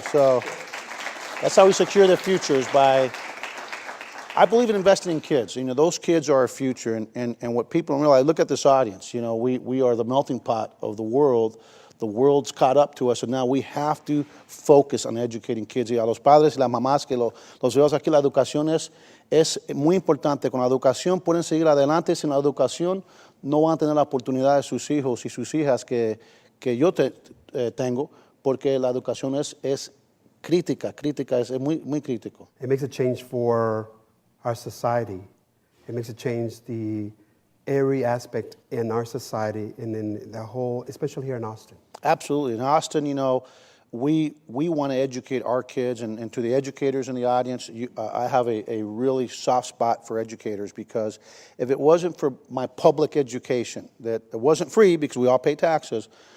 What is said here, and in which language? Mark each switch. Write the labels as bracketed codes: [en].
[en] So that's how we secure their futures I believe in investing in kids. Those kids are our future. And what people don't realize, look at this audience. We are the melting pot of the world. The world's caught up to us, and now we have to focus on educating kids. [es] Y a los padres y las mamás que los veo aquí, la educación es muy importante. Con la educación pueden seguir adelante. Sin la educación no van a tener la oportunidad de sus hijos y sus hijas que yo tengo, porque la educación es crítica, es muy, muy crítico. [en] It makes a change for our society. It makes a change every aspect in our society and in the whole, especially here in Austin. Absolutely. In Austin, we want to educate our kids, and to the educators in the audience, I have a really soft spot for educators, because if it wasn't for my public education, that it wasn't free because we all pay taxes,